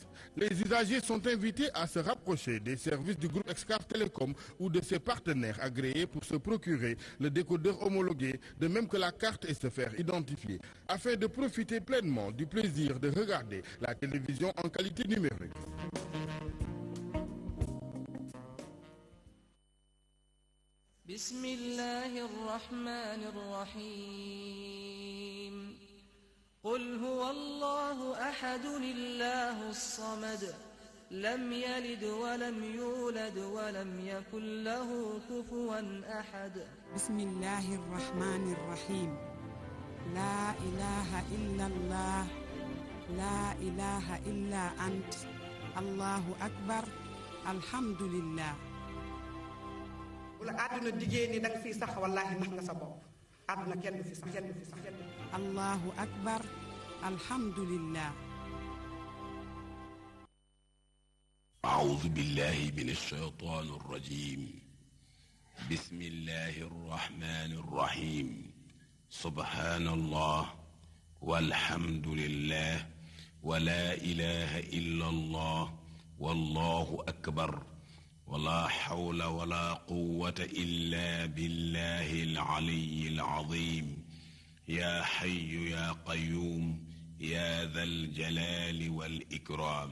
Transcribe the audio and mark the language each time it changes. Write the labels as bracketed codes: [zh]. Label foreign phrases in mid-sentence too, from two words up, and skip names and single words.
[fr] Les usagers sont invités à se rapprocher des services du groupe Excaf Télécom ou de ses partenaires agréés pour se procurer le décodeur homologué, de même que la carte, et se faire identifier, afin de profiter pleinement du plaisir de regarder la télévision en qualité numérique. [ar] Bismillahirrahmanirrahim. قل هو الله أحد الله الصمد لم يلد ولم يولد ولم يكن له كفوا أحد بسم الله الرحمن الرحيم لا إله إلا الله لا إله إلا أنت الله أكبر الحمد لله [wo] wala àdduna diggée ni danga fiy sax wallaahi nax nga sa bopp àdduna kenn du fi sax kenn du fi sax [ar] الله أكبر الحمد لله. أعوذ بالله من الشيطان الرجيم بسم الله الرحمن الرحيم سبحان الله والحمد لله ولا إله إلا الله والله أكبر ولا حول ولا قوة إلا بالله العلي العظيم يا حي يا قيوم يا ذا الجلال والإكرام.